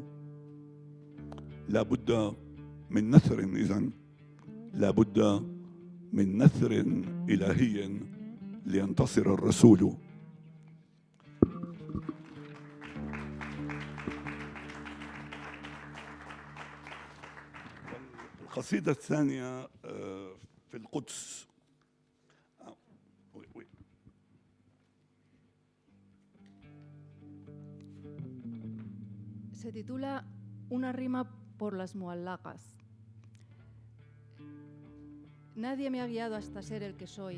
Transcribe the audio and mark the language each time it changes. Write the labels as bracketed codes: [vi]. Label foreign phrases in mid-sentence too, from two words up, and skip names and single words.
[ar] لا بد من نثر، إذن لا بد من نثر إلهي لينتصر الرسول. القصيدة الثانية في القدس. [es] Se titula Una rima por las muallaqas. Nadie me ha guiado hasta ser el que soy.